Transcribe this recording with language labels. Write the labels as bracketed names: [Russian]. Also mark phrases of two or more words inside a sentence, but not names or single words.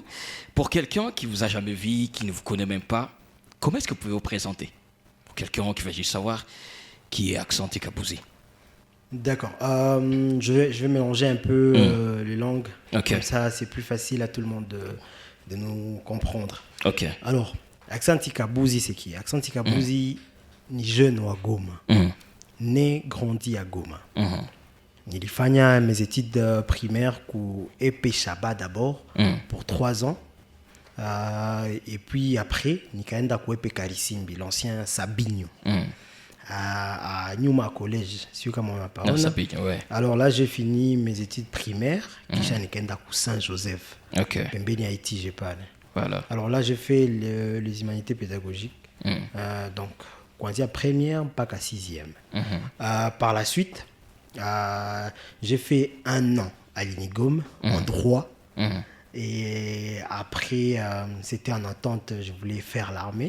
[French] Pour quelqu'un qui ne vous a jamais vu, qui ne vous connaît même pas, comment est-ce que vous pouvez vous présenter? Pour quelqu'un qui va juste savoir qui est Aksanti Kabouzi. D'accord. Je vais mélanger un peu les langues. Okay. Comme ça, c'est plus facile à tout le monde de nous comprendre. Ok. Alors, Aksanti Kabouzi, c'est qui? Aksanti Kabouzi, ni jeune à Goma, né, grandi à Goma. Nilifanya mes études primaires ku Epé Chaba d'abord pour 3 ans. Et puis après, [Swahili] nikaenda ku Epé Karisimbi, [French] l'ancien Sabinho. À Nyuma Collège, c'est comme on m'appelle. Ouais. Alors là, j'ai fini mes études primaires, [Swahili] kisha nikaenda ku Saint-Joseph. [French] Ok. Pembeni Haïti, j'ai pas. Voilà. Alors là, j'ai fait les humanités pédagogiques. Donc, [Swahili] kuanzia première mpaka [French] 6e. Par la suite, j'ai fait 1 an à l'Inigom en droit. Et après, c'était en attente, je voulais faire l'armée.